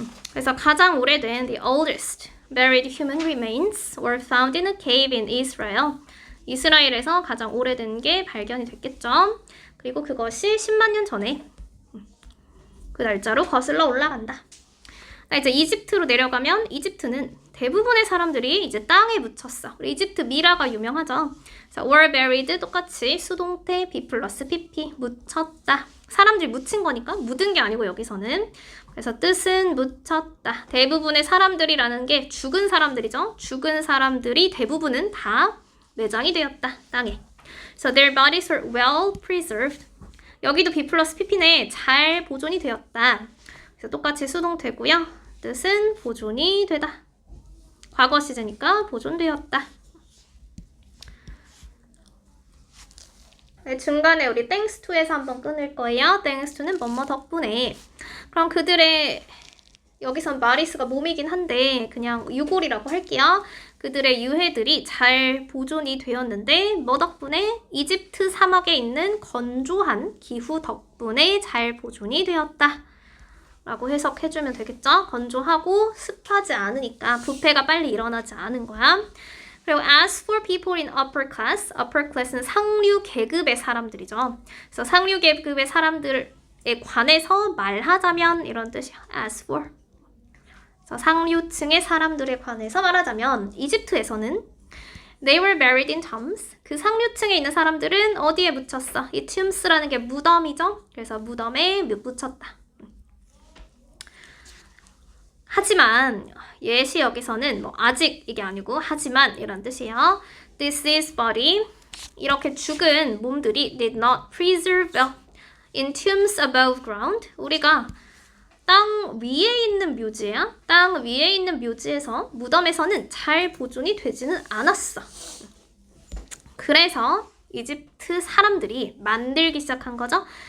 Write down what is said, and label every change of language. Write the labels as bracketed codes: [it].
[ko] 그래서 가장 오래된 [en] the oldest buried human remains were found in a cave in Israel. [ko] 이스라엘에서 가장 오래된 게 발견이 됐겠죠. 그리고 그것이 10만 년 전에 그 날짜로 거슬러 올라간다. 이제 이집트로 내려가면 이집트는 대부분의 사람들이 이제 땅에 묻혔어. 우리 이집트 미라가 유명하죠. 자, [en] were buried [ko] 똑같이 수동태 B 플러스 PP 묻혔다. 사람들이 묻힌 거니까 묻은 게 아니고 여기서는 그래서 뜻은 묻혔다. 대부분의 사람들이라는 게 죽은 사람들이죠. 죽은 사람들이 대부분은 다 매장이 되었다. 땅에. [en] So their bodies were well preserved. [ko] 여기도 B 플러스 PP네. 잘 보존이 되었다. 그래서 똑같이 수동태고요. 뜻은 보존이 되다. 과거 시제니까 보존되었다. 중간에 우리 thanks to에서 한번 끊을 거예요. thanks to는 뭐뭐 덕분에. 그럼 그들의 여기선 마리스가 몸이긴 한데 그냥 유골이라고 할게요. 그들의 유해들이 잘 보존이 되었는데 뭐 덕분에? 이집트 사막에 있는 건조한 기후 덕분에 잘 보존이 되었다. 라고 해석해주면 되겠죠? 건조하고 습하지 않으니까 부패가 빨리 일어나지 않은 거야. [en] 그리고 as for people in upper class는 [ko] 상류 계급의 사람들이죠. 그래서 상류 계급의 사람들에 관해서 말하자면 이런 뜻이야. [en] as for. [ko] 그래서 상류층의 사람들에 관해서 말하자면 이집트에서는 [en] they were buried in tombs. [ko] 그 상류층에 있는 사람들은 어디에 묻혔어? 이 tombs라는 게 무덤이죠. 그래서 무덤에 묻혔다. 하지만 예시 여기서는 뭐 아직 이게 아니고 하지만 이런 뜻이에요. [en] This is body. [ko] 이렇게 죽은 몸들이 [en] did not preserve well in tombs above ground. [ko] 우리가 땅 위에 있는 묘지야. 땅 위에 있는 묘지에서 무덤에서는 잘 보존이 되지는 않았어. 그래서 이집트 사람들이 만들기 시작한 거죠.